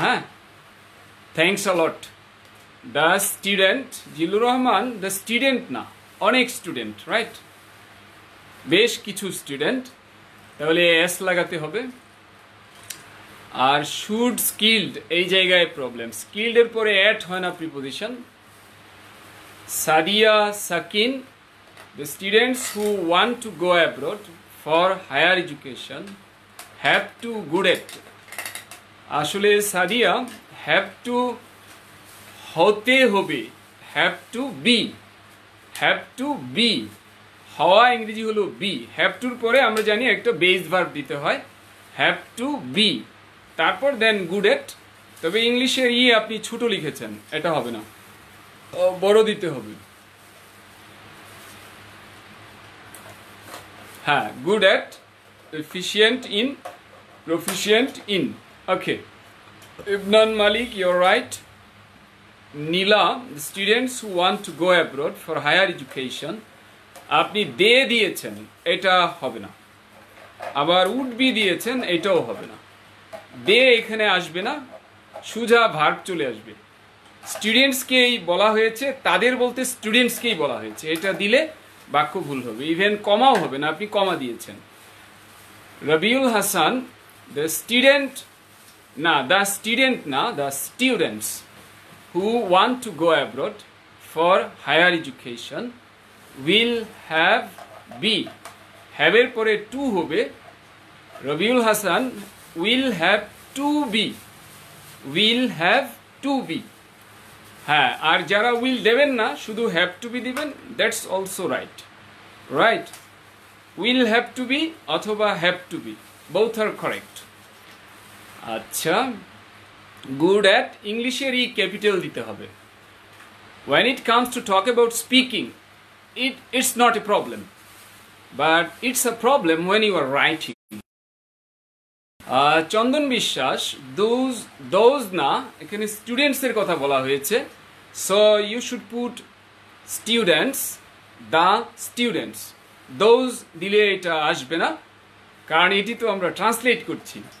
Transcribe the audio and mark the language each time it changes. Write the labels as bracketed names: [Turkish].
[Bangla] হ্যাঁ, thanks a lot. The student, Zillur Rahman the student না, অনেক স্টুডেন্ট, রাইট, বেশ কিছু স্টুডেন্ট, তাহলে এস লাগাতে হবে। আর শুড স্কিল্ড, এই জায়গায় প্রবলেম, স্কিল্ডের পরে অ্যাড হয় না preposition. Sadia, Sakin, [English] the students who want to go abroad for higher education have to good at, [Bangla] আসলে সাদিয়া have to হতে হবে, [English] have to be, have to be, [Bangla] হওয়া ইংরেজি হলো be, have to পরে আমরা জানি একটা বেস ভার্ব দিতে হয়, have to be, তারপর দেন good at। তবে ইংলিশের আপনি ছোট লিখেছেন, এটা হবে না, বড় দিতে হবে। [English] হ্যাঁ, good at, efficient in, proficient in, okay. Ibnan Malik, you're right. Nila, the students who want to go abroad for higher education, [Bangla] আপনি দে দিয়েছেন, এটা হবে না। আবার উড বি দিয়েছেন, এটাও হবে না। দে এখানে আসবে না, সুজা ভার্ব চলে আসবে। স্টুডেন্টসকেই বলা হয়েছে, তাদের বলতে স্টুডেন্টসকেই বলা হয়েছে, এটা দিলে বাক্য ভুল হবে, ইভেন কমাও হবে না, আপনি কমা দিয়েছেন। [English] Rabiul Hasan, the student না, the student না, the students who want to go abroad for higher education will have be, have [Bangla] এর পরে [English] to হবে। Rabiul Hasan will have to be, will have to be। [Bangla] হ্যাঁ, আর যারা উইল দেবেন না, শুধু হ্যাভ টু বি দিবেন, [English] That's also right, right. Will have to be [Bangla] অথবা [English] Have to be, both are correct. [Bangla] আচ্ছা, গুড অ্যাট, ইংলিশের ক্যাপিটাল দিতে হবে। [English] when it comes to talk about speaking, it's not a problem, but it's a problem when you are writing. [Bangla] চন্দন বিশ্বাস, those না, এখানে স্টুডেন্টসের কথা বলা হয়েছে, [English] So you should put students, the students. [Bangla] Those দিলে এটা আসবে না, কারণ এটি তো আমরা ট্রান্সলেট করছি।